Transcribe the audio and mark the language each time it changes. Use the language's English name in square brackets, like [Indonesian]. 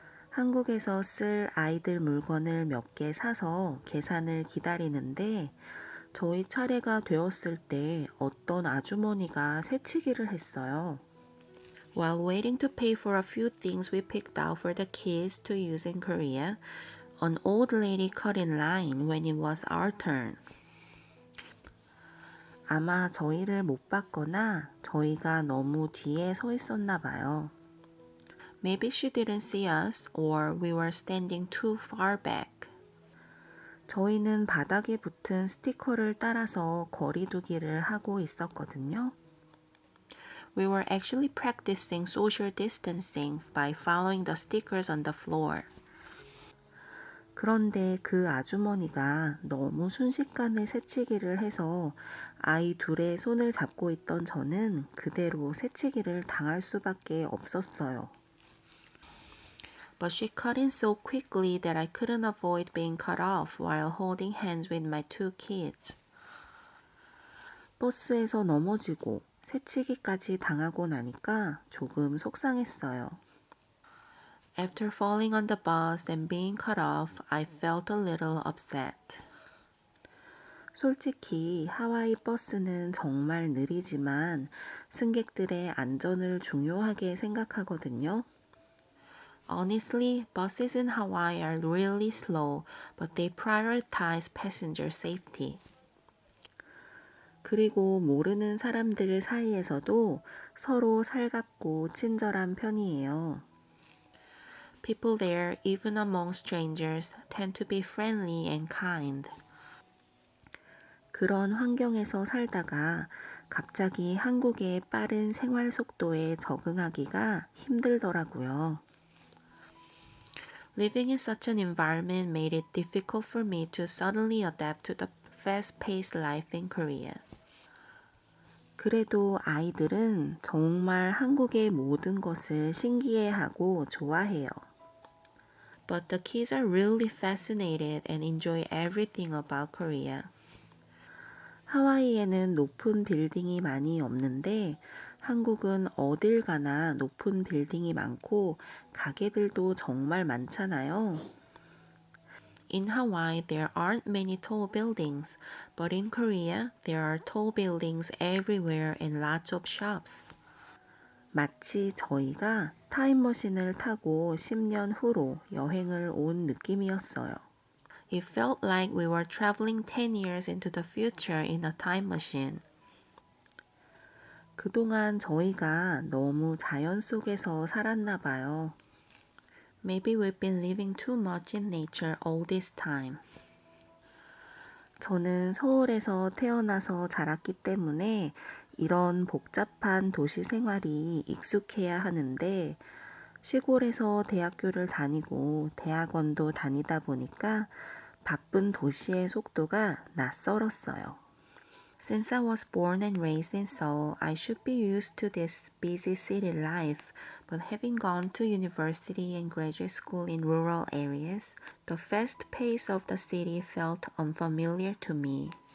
[Korean] 한국에서 쓸 아이들 물건을 몇 개 사서 계산을 기다리는데 저희 차례가 되었을 때 어떤 아주머니가 새치기를 했어요. [English] While waiting to pay for a few things we picked out for the kids to use in Korea, an old lady cut in line when it was our turn. [Korean] 아마 저희를 못 봤거나 저희가 너무 뒤에 서 있었나 봐요. [English] Maybe she didn't see us or we were standing too far back. [Korean] 저희는 바닥에 붙은 스티커를 따라서 거리두기를 하고 있었거든요. [English] We were actually practicing social distancing by following the stickers on the floor. [Korean] 그런데 그 아주머니가 너무 순식간에 새치기를 해서 아이 둘의 손을 잡고 있던 저는 그대로 새치기를 당할 수밖에 없었어요. [English] But she cut in so quickly that I couldn't avoid being cut off while holding hands with my two kids. [Korean] 버스에서 넘어지고 새치기까지 당하고 나니까 조금 속상했어요. [English] After falling on the bus and being cut off, I felt a little upset. [Korean] 솔직히 하와이 버스는 정말 느리지만 승객들의 안전을 중요하게 생각하거든요. [English] Honestly, buses in Hawaii are really slow, but they prioritize passenger safety. [Korean] 그리고 모르는 사람들 사이에서도 서로 살갑고 친절한 편이에요. [English] People there, even among strangers, tend to be friendly and kind. [Korean] 그런 환경에서 살다가 갑자기 한국의 빠른 생활 속도에 적응하기가 힘들더라고요. [English] Living in such an environment made it difficult for me to suddenly adapt to the fast-paced life in Korea. [Korean] 그래도 아이들은 정말 한국의 모든 것을 신기해하고 좋아해요. [English] But the kids are really fascinated and enjoy everything about Korea. [Korean] 하와이에는 높은 빌딩이 많이 없는데 한국은 어딜 가나 높은 빌딩이 많고 가게들도 정말 많잖아요. [English] In Hawaii, there aren't many tall buildings, but in Korea, there are tall buildings everywhere and lots of shops. [Korean] 마치 저희가 타임머신을 타고 10년 후로 여행을 온 느낌이었어요. [English] It felt like we were traveling 10 years into the future in a time machine. [Korean] 그동안 저희가 너무 자연 속에서 살았나 봐요. [English] Maybe we've been living too much in nature all this time. [Korean] 저는 서울에서 태어나서 자랐기 때문에 이런 복잡한 도시 생활이 익숙해야 하는데 시골에서 대학교를 다니고 대학원도 다니다 보니까 바쁜 도시의 속도가 낯설었어요. [English] Since I was born and raised in Seoul, I should be used to this busy city life, but having gone to university and graduate school in rural areas, the fast pace of the city felt unfamiliar to me.